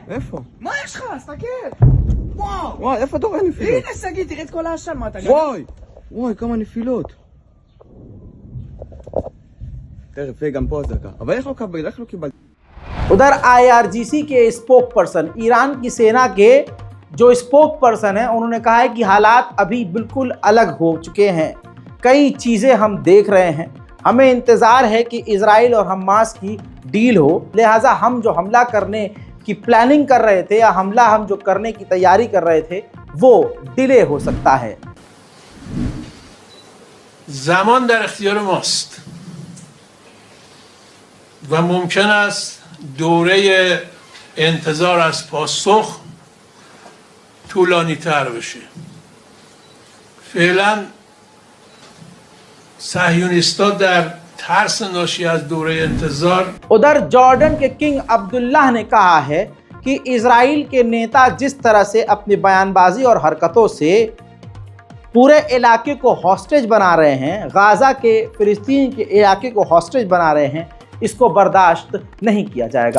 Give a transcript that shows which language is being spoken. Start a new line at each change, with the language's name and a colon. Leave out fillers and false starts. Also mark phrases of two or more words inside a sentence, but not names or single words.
Hebrew: איפה? מה יש לך? תסתכל! וואו! וואי, איפה אתה רואה נפילות? הנה שגיא, תראה את כל העשן, מה אתה וואי! וואי, כמה נפילות. תכף, גם פה אזעקה. אבל איך לא קיבלת?
Hindi: उधर IRGC के स्पोक पर्सन, ईरान की सेना के जो स्पोक पर्सन है, उन्होंने कहा है कि हालात अभी बिल्कुल अलग हो चुके हैं। कई चीज़ें हम देख रहे हैं। हमें इंतज़ार है कि इजराइल और हमास की डील हो, लिहाजा हम जो हमला करने की प्लानिंग कर रहे थे या हमला हम जो करने की तैयारी कर रहे थे वो डिले हो सकता है।
Persian: زمان در اختیار ماست و ممکن است دوره انتظار از پاسخ طولانی تر بشه. فعلا صهیونیست‌ها در ترس ناشی از دوره انتظار
Hindi: उधर जॉर्डन के किंग अब्दुल्लाह ने कहा है कि इजराइल के नेता जिस तरह से अपनी बयानबाजी और हरकतों से पूरे इलाके को हॉस्टेज बना रहे हैं, गाज़ा के फिलिस्तीन के इलाके को हॉस्टेज बना रहे हैं, इसको बर्दाश्त नहीं किया जाएगा।